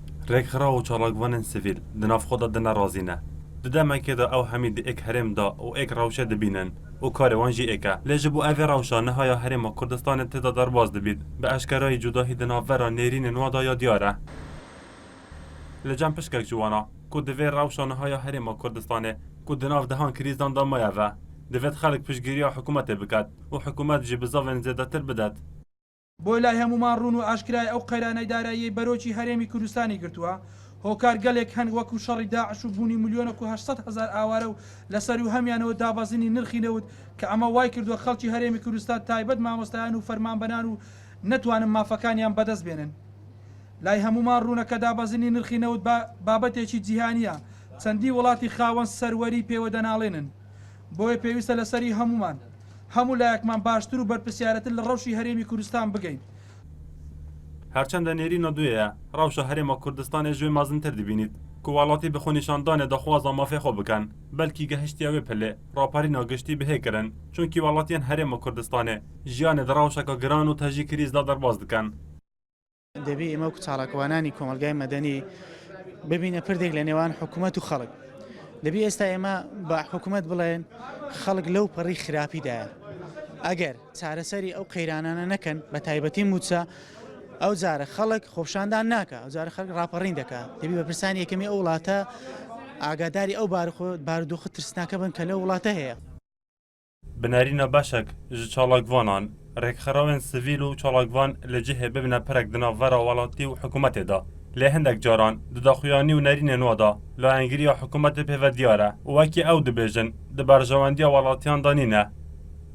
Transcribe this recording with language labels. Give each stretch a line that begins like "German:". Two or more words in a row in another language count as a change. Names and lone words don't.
Kurdish: رێکخرا و چالاکوانên sivîl di navxwe de nerazî ne. Di demekê de ew hemî di êk herêm da û êk rewşe dibînin û karê wan jî êk e. Lê ji bo evê rewşa nihaya Herêma Kurdistanê têda derbas dibît, bi eşkerayî cudahî di navbera nêrînên wa da ya diyar e. Li cem pişkek ji wan e ku di vê rewşa nihaya Herêma Kurdistanê ku di nav dehan krîzdan da maye ve, divêt xelk piştgiriya hikûmetê biket û hikûmet jî bi zavên zêdetir bidet.
Central Kurdish: بۆ لای هەمومان ڕوون و ئاشکرای ئەو قەیرانەی داراییەی بەرۆکی هەرێمی کوردستانی گرتووە هۆکار گەلێک هەن وەکو شەڕی داعش و بوونی ملیۆنە و 800,000 ئاوارە و لەسەر و هەمیانەوە دابەزینی نرخی نەوت کە ئەمە وای کردووە خەڵکی هەرێمی کوردستان تایبەت مامۆستایان و فەرمانبەران و نەتوانن مافەکانیان بەدەست بێنن. لای هەمومان ڕوونە کە دابەزینی نرخی نەوت بابەتێکی جیهانیە، چەندی وڵاتی خاوەن سەروەری پێوە دەناڵێنن. بۆیە پێویستە لەسەری هەمومان هەموو لایەکمان باشتر و بەرپرسیارەتر لە ڕەوشی هەرێمی کوردستان بگەین.
Kurdish: هەرچەندە نێرینە دوێیە ڕەوشە هەرێما کوردستانê ji wê mezintir dibînît ku welatî bi xwînîşandanê daxwaza mafê xwe bikin belkî gehiştiya wê pilê raparîna giştî bihêkirin çunkî welatiyên Herêma Kurdistanê jiyanê di rewşeka giran û tejî krîz da derbas dikin.
Central Kurdish: دەبێ ئێمە و چاڵاکوانانی کۆمەلگای مەدەنی ببینە پردێک لە نێوان حکوومەت و خەڵک. دەبێ ئێستا ئێمە بە حکوومەت بڵێن خەڵک لەو پەڕی خراپیدایە. ئەگەر چارەسەری ئەو قەیرانانە نەکەن بە تایبەتی موچە ئەو جارە خەڵک خۆشاندان ناکە ئەو جارە خەڵک ڕاپەڕین دەکات. دەبێ بە پرسانی یەکەمی ئەو وڵاتە ئاگاداری ئەو بارودۆخە ترسناکە بن کە لەو وڵاتە هەیە.
Kurdish: Binêrîna beşek ji çalakvanan, rêkxerawên sivîl û çalakvan li cihê bibine perek di navbera welatî û hikûmetê da. Lê hindek caran di daxuyanî û nêrînên wa da layengiriya hikûmetê pê ve diyar e û wekî ew dibêjin di berjewendiya welatiyan danîne.